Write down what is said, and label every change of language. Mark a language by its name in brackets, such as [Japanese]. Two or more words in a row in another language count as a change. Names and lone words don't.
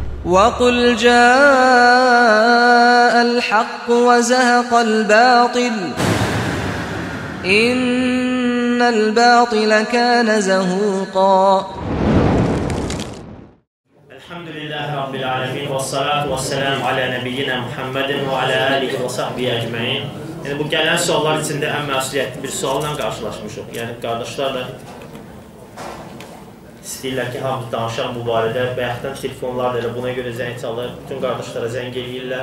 [Arabic] وَقُلْ جَاءَ الْحَقُّ وَزَهَقَ الْبَاطِلُ إِنَّ الْبَاطِلَ كَانَ زَهُوقًا. الحمد لله رب العالمين والصلاة والسلام على نبينا محمد وعلى آله وصحبه أجمعين. [Azerbaijani] Yəni, bu gələn suallar içində ən məsuliyyətli bir sualla qarşılaşmışıq. Yəni, qardaşlar da istəyirlər ki, hamı danışaq bu barədə. Bayaqdan telefonlar da elə buna görə zəng çalır. Bütün qardaşlara zəng eləyirlər.